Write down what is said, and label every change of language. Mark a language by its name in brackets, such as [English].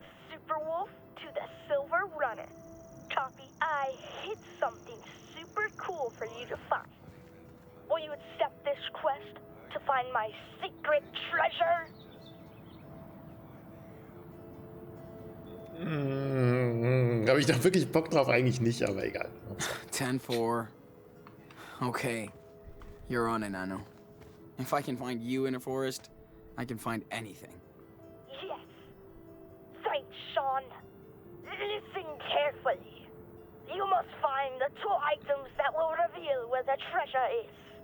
[English] Super Wolf to the Silver Runner. Copy, I hid something super cool for you to find. Will you accept this quest to find my secret treasure? [German] Habe ich da wirklich Bock drauf? Eigentlich nicht, aber egal. [English] 10-4. Okay. You're on it, Nano. If I can find you in a forest, I can find anything. Yes, Sean. Listen carefully. You must find the 2 items that will reveal where the treasure is.